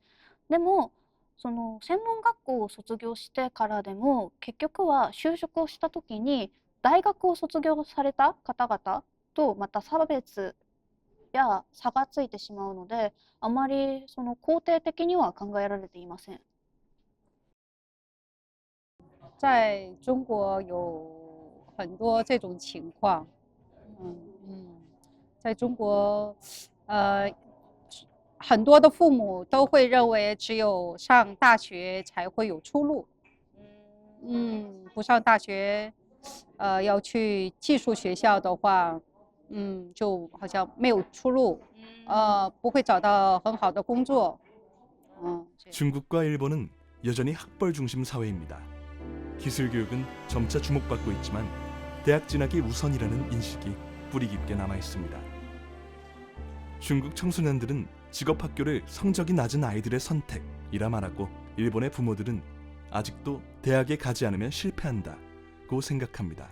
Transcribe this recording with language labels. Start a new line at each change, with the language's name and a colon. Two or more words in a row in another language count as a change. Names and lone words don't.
Japanese: でもその専門学校を卒業してからでも結局は就職をした時に大学を卒業された方々とまた差別や差がついてしまうので、あまりその肯定的には考えられていません。
Chinese: 在中国有很多这种情况，在中国，很多的父母都会认为只有上大学才会有出路，不上大学，要去技术学校的话，就好像没有出路，不会找到很好的工作，
Korean: 중국과 일본은 여전히 학벌 중심 사회입니다. 기술 교육은 점차 주목받고 있지만 대학 진학이 우선이라는 인식이 뿌리 깊게 남아 있습니다. 중국 청소년들은 직업 학교를 성적이 낮은 아이들의 선택이라 말하고 일본의 부모들은 아직도 대학에 가지 않으면 실패한다고 생각합니다.